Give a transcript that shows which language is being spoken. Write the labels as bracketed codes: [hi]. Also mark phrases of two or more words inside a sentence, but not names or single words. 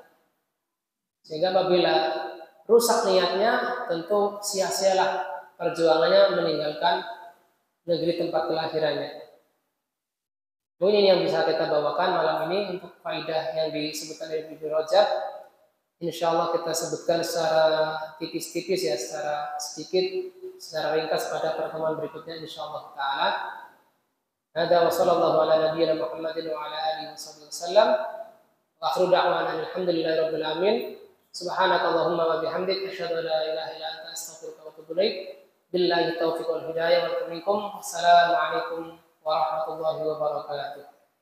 [id] Sehingga apabila rusak niatnya, tentu sia-sialah perjuangannya meninggalkan negeri tempat kelahirannya. Mungkin ini yang bisa kita bawakan malam ini untuk faidah yang disebutkan dari Ibnu Rajab. [ar] إن شاء الله [id] kita sebutkan secara tipis-tipis ya, secara sedikit, secara ringkas pada pertemuan berikutnya [ar] إن شاء الله تعالى. هذا وصلى الله على نبينا محمد وعلى آله وسلم. وآخر دعوانا الحمد لله رب العالمين سبحانك اللهم وبحمدك أشهد أن لا إله إلا أنت أستغفرك وأتوب إليك. بالله التوفيق والهداية والمنكم. السلام عليكم ورحمة الله وبركاته.